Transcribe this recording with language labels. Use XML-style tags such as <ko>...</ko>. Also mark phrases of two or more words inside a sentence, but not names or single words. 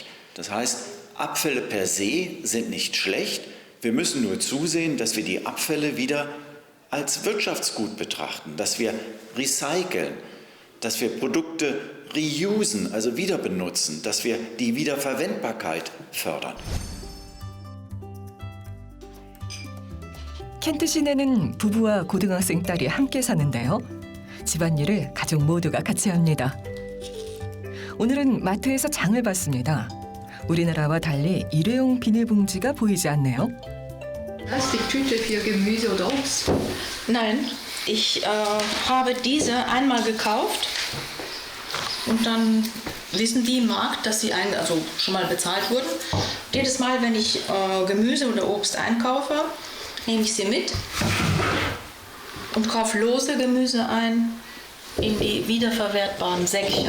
<de>Das heißt, Abfälle per se sind nicht schlecht. Wir müssen nur zusehen, dass wir die Abfälle wieder als Wirtschaftsgut betrachten, dass wir recyceln, dass wir Produkte reusen, also wieder benutzen, dass wir die Wiederverwendbarkeit fördern.</de> <ko>켄트 시내는 부부와 고등학생 딸이 함께 사는데요. 집안일을 가족 모두가 같이 합니다. 오늘은 마트에서 장을 봤습니다. 우리나라와 달리 일회용 비닐봉지가 보이지 않네요.</ko> <de>Plastiktüte für Gemüse oder Obst? Nein, ich habe diese einmal gekauft und dann wissen die im Markt, dass sie also schon mal bezahlt wurden. Jedes Mal, wenn ich Gemüse oder Obst einkaufe, nehme ich sie mit und kaufe lose Gemüse ein in die wiederverwertbaren Säckchen.</de>